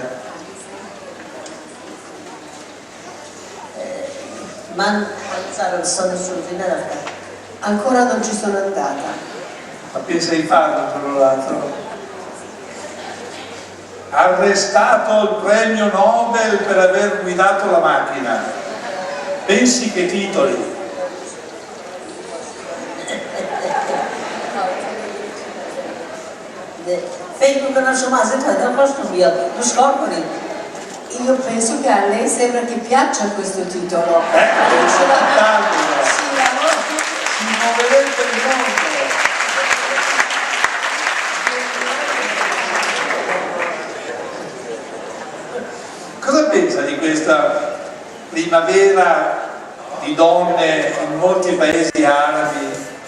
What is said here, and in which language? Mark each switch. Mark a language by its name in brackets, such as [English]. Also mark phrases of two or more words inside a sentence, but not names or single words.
[Italian] من sono sul finale. Ancora non ci sono andata. Ma pensa di farlo per l'altro. Arrestato il premio Nobel per aver guidato la macchina. Pensi che titoli? [Persian] فکر میکنم شما از این تایتل خوشتون بیاد دوش کار کنید. [Italian] Io penso che a lei sembra che piaccia questo titolo. Si Sì, muoverete il mondo. Cosa pensa di questa primavera di donne in molti paesi arabi?